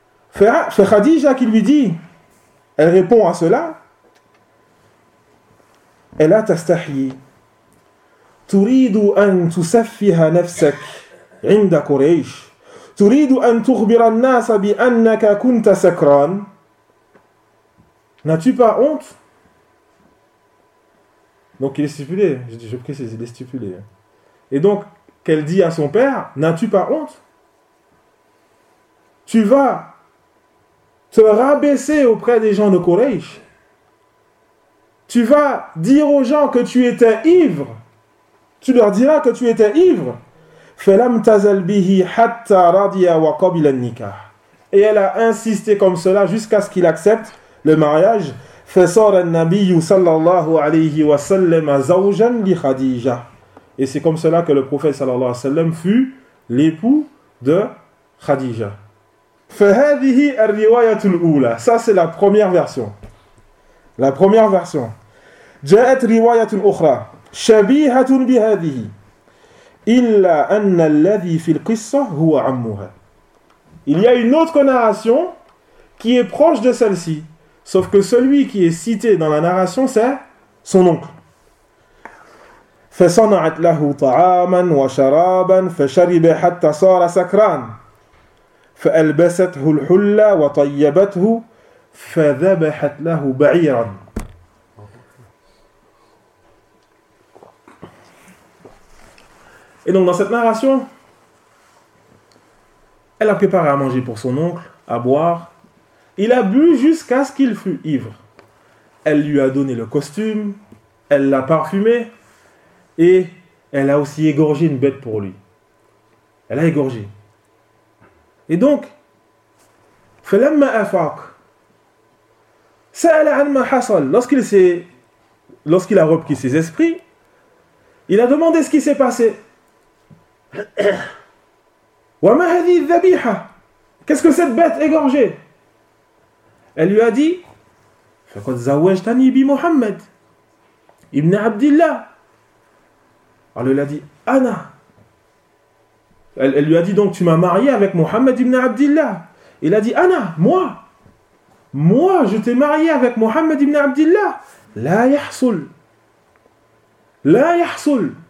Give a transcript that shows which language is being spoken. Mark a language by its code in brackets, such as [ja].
[fr] Fait Khadija qui lui dit, elle répond à cela, elle a tastahi. [ar] تريد أن تسفه نفسك عند قريش تريد أن تخبر الناس بأنك كنت سكران. [fr] N'as-tu pas honte? Donc il est stipulé, je précise, il est stipulé. Et donc qu'elle dit à son père, n'as-tu pas honte? Tu vas te rabaisser auprès des gens de Quraysh. Tu vas dire aux gens que tu étais ivre. Tu leur diras que tu étais ivre. [ar] فَلَمْ تَزَلْ بِهِ حَتَّى رَضِيَ وَقَبِلَ النِّكَاحِ. [fr] Et elle a insisté comme cela jusqu'à ce qu'il accepte le mariage. [ar] فَصَارَ النَّبِيُّ صَلَّى اللَّهُ عَلَيْهِ وَسَلَّمَ زَوْجًا لِخَدِيجَةِ. [fr] Et c'est comme cela que le prophète [ar] صلى الله عليه وسلم [fr] fut l'époux de Khadija. [ar] فَهَذِهِ الرِّوَايَةُ الْأُولَى. [fr] Ça c'est la première version. La première version. [ar] جَاءَتْ رِوَايَةٌ أُخْرَى. شبيهة بهذه إلا أن الذي في القصة هو عمها. [fr] Il y a une autre narration qui est proche de celle-ci, sauf que celui qui est cité dans la narration c'est son oncle. [ar] فصنعت له طعاما وشرابا فشرب حتى صار سكران فألبسته الحلة وطيبته فذبحت له بعيرا. [fr] Et donc dans cette narration, elle a préparé à manger pour son oncle, à boire. Il a bu jusqu'à ce qu'il fût ivre. Elle lui a donné le costume, elle l'a parfumé et elle a aussi égorgé une bête pour lui. Elle a égorgé. Et donc, [ar] فَلَمَّا أَفَاقَ سَأَلَ عَنْ مَا حَصَلَ. [fr] Lorsqu'il a repris ses esprits, il a demandé ce qui s'est passé. [ar] وما هذه الذبيحة؟ [fr] Qu'est-ce que cette bête égorgée? Elle lui a dit: [ar] فقد زوجتني بمحمد ابن عبد الله. [fr] Alors elle a dit: [ar] أنا. [fr] Elle lui a dit donc: tu m'as marié avec Mohammed ibn Abdillah. Il a dit: Anna, moi, je t'ai marié avec Mohammed ibn Abdillah. [ar] La yahsul. La yahsul.